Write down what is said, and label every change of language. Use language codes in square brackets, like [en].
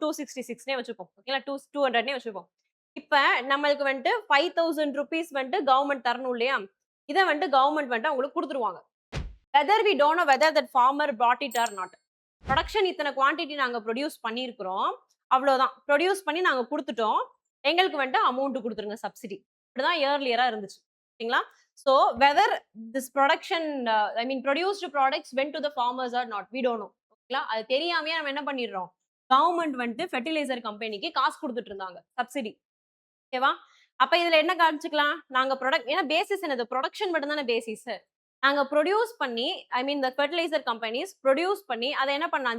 [ta] 266 வச்சுப்போம். ஓகேங்களா? 200 வச்சுப்போம். இப்ப நம்மளுக்கு வந்துட்டு 5000 rupees வந்துட்டு கவர்மெண்ட் தரணும் இல்லையா? இதை வந்துட்டு கவர்மெண்ட் வந்துட்டு அவங்களுக்கு கொடுத்துருவாங்க. [en] Whether we don't know whether that farmer brought it or not. [ta] Production இத்தனை குவான்டிட்டி நாங்க ப்ரொடியூஸ் பண்ணியிருக்கிறோம், அவ்வளவுதான். ப்ரொடியூஸ் பண்ணி நாங்க கொடுத்துட்டோம், எங்களுக்கு வந்துட்டு அமௌண்ட் கொடுத்துருங்க சப்சிடி. இப்படிதான் இயர்லியரா இருந்துச்சு. ஓகேங்களா? [en] So whether this production, I mean produced products went to the farmers or not, we don't know. [ta] ஓகேங்களா? அது தெரியாமையே நம்ம என்ன பண்ணிடுறோம்? கவர்மெண்ட் வந்துட்டு ஃபெர்டிலைசர் கம்பெனிக்கு காசு கொடுத்துட்டு இருந்தாங்க, சப்சிடி. ஓகேவா? அப்ப இதுல என்ன காமிச்சுக்கலாம்? நாங்க ஏன்னா பேசிஸ் என்னது? ப்ரொடக்ஷன் மட்டும் தானே பேசிஸ். நாங்க ப்ரொடியூஸ் பண்ணி, [en] I mean the fertilizer companies produce [ta] பண்ணி அதை என்ன பண்ணலாம்?